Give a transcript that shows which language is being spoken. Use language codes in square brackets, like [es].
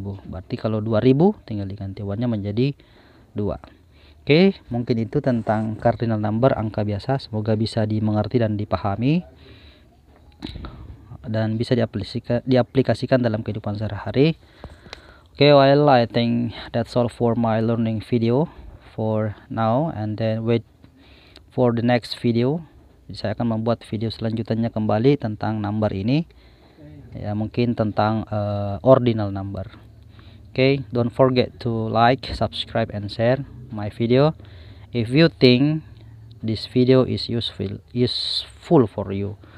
[id] Berarti kalau 2000 tinggal diganti 1-nya menjadi 2. Oke, mungkin itu tentang cardinal number, angka biasa. Semoga bisa dimengerti dan dipahami dan bisa diaplikasikan dalam kehidupan sehari-hari. [en] Okay, well, I think that's all for my learning video for now, and then wait for the next video. [id] Saya akan membuat video selanjutnya kembali tentang number ini ya, mungkin tentang ordinal number. [en] Okay, don't forget to like, subscribe and share my video if you think this video is useful for you.